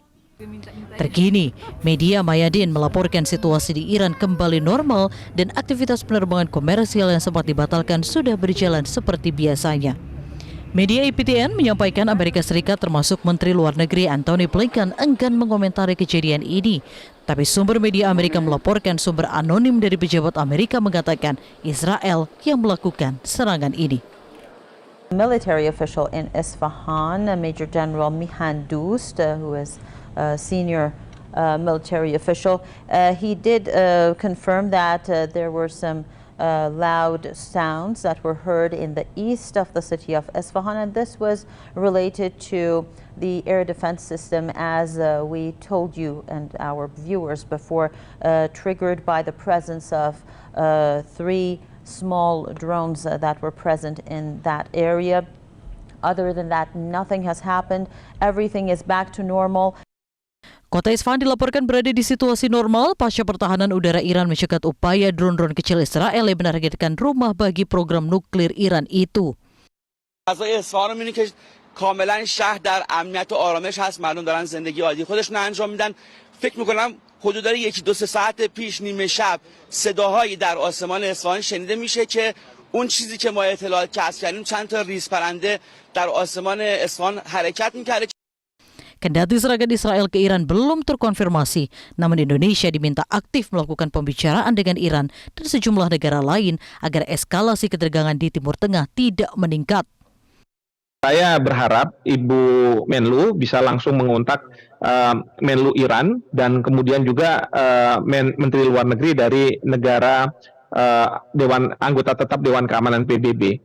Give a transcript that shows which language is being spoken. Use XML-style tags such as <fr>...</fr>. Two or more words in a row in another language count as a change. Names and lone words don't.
<id>Terkini, media Mayadin melaporkan situasi di Iran kembali normal dan aktivitas penerbangan komersial yang sempat dibatalkan sudah berjalan seperti biasanya. Media IPTN menyampaikan Amerika Serikat termasuk Menteri Luar Negeri Antony Blinken enggan mengomentari kejadian ini. Tapi sumber media Amerika melaporkan sumber anonim dari pejabat Amerika mengatakan Israel yang melakukan serangan ini.</id> <en>Military official in Isfahan, Major General Mihan Dous, who is a senior military official, he did confirm that there were some loud sounds that were heard in the east of the city of Isfahan, and this was related to the air defense system, as we told you and our viewers before, triggered by the presence of 3 small drones that were present in that area. Other than that, nothing has happened. Everything is back to normal.</en> <id>Kota Isfahan dilaporkan berada di situasi normal pasca pertahanan udara Iran mencegat upaya drone-drone kecil Israel yang menargetkan rumah bagi program nuklir Iran itu.</id> <fa>فضای اصفهان رو می‌بینید که کاملا شهر در امنیت و آرامش هست، مردم دارن زندگی عادی خودشون انجام میدن. فکر می‌کنم حدود 1-2 ساعت پیش نیمه شب صداهایی در آسمان اصفهان شنیده میشه که اون چیزی که ما اطلاعات کسب کردیم چند تا ریز پرنده در آسمان اصفهان حرکت می‌کرده.</fa> <id>Kendati serangan Israel ke Iran belum terkonfirmasi, namun Indonesia diminta aktif melakukan pembicaraan dengan Iran dan sejumlah negara lain agar eskalasi ketegangan di Timur Tengah tidak meningkat. Saya berharap Ibu Menlu bisa langsung mengontak Menlu Iran dan kemudian juga Menteri Luar Negeri dari negara anggota tetap Dewan Keamanan PBB.</id>